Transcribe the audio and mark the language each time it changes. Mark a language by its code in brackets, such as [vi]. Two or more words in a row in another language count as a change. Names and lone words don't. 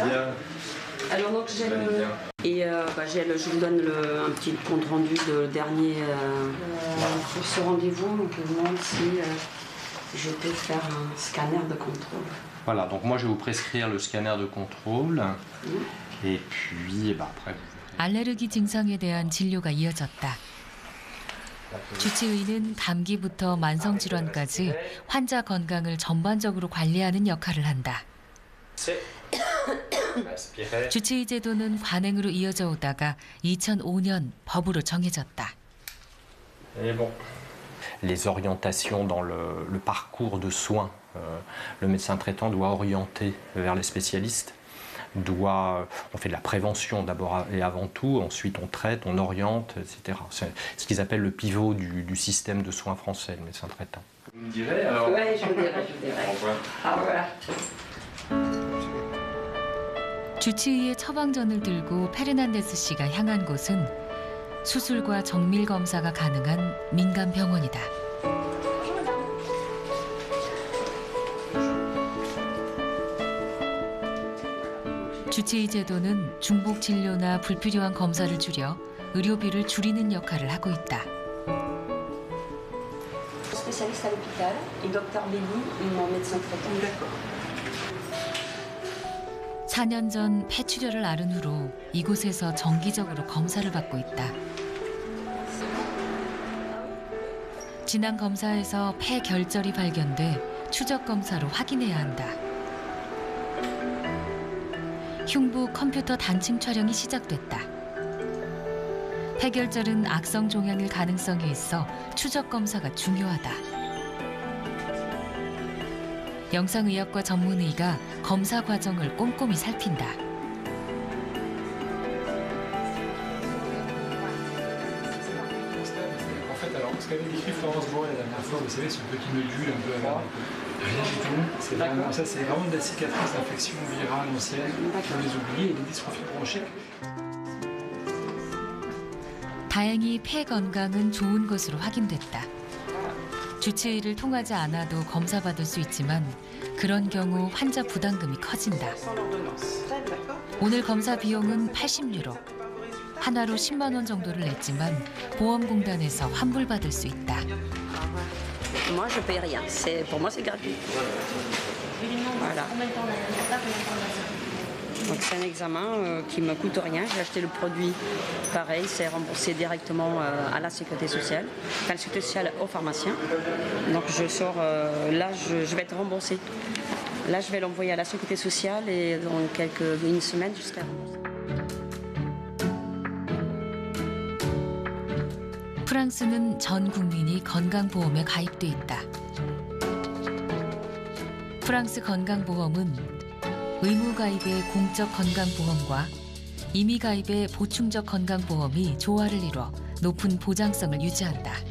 [fr] Alors donc j'ai je vous donne un petit compte rendu de dernier sur ce rendez-vous. Donc je vous demande si je peux faire un scanner de contrôle. Voilà, donc moi je vais vous prescrire le scanner de contrôle et puis après. [ko] 알레르기 증상에 대한 진료가 이어졌다. 주치의는 감기부터 만성질환까지 환자 건강을 전반적으로 관리하는 역할을 한다. 주치의 제도는 관행으로 이어져 오다가 2005년 법으로 정해졌다. [fr] Les orientations dans le parcours de soins, le médecin traitant doit orienter vers les spécialistes. On fait de la prévention d'abord et avant tout, ensuite on traite, on oriente, etc. C'est ce qu'ils appellent le pivot du système de soins français, le médecin traitant. Vous me direz alors? Oui, je vous dirai. Ah voilà. [ko] 주치의의 처방전을 들고 페르난데스 씨가 향한 곳은 수술과 정밀 검사가 가능한 민간 병원이다. 주치의 제도는 중복 진료나 불필요한 검사를 줄여 의료비를 줄이는 역할을 하고 있다. [fr] Spécialiste à l'hôpital et docteur Béni, mon médecin traitant. [ko] 4년 전 폐출혈을 앓은 후로 이곳에서 정기적으로 검사를 받고 있다. 지난 검사에서 폐 결절이 발견돼 추적 검사로 확인해야 한다. 흉부 컴퓨터 단층 촬영이 시작됐다. 폐결절은 악성 종양일 가능성이 있어 추적 검사가 중요하다. 영상의학과 전문의가 검사 과정을 꼼꼼히 살핀다. [fr] En fait, alors, ce qu'avait décrit Florence Boré la dernière fois, vous savez, ce petit nodule un peu avant, rien du tout. C'est vraiment, ça, c'est vraiment de la cicatrice d'infection virale ancienne. Il faut les oublier et les dystrophies bronchiques. [ko] 다행히 폐 건강은 좋은 것으로 확인됐다. 주치의를 통하지 않아도 검사받을 수 있지만 그런 경우 환자 부담금이 커진다. 오늘 검사 비용은 80유로. 하나로 10만 원 정도를 냈지만 보험공단에서 환불받을 수 있다. [fr] Moi, je paye rien. Pour moi, c'est gratuit. Voilà. Donc c'est un examen qui me coûte rien. J'ai acheté le produit, pareil, c'est remboursé directement à la sécurité sociale, enfin la sécurité sociale au pharmacien. Donc je sors, là je vais être remboursée. Là je vais l'envoyer à la sécurité sociale et dans une semaine je serai remboursée. [ko] 프랑스는 전 국민이 건강보험에 가입돼 있다. 프랑스 건강보험은 의무 가입의 공적 건강보험과 임의 가입의 보충적 건강보험이 조화를 이뤄 높은 보장성을 유지한다.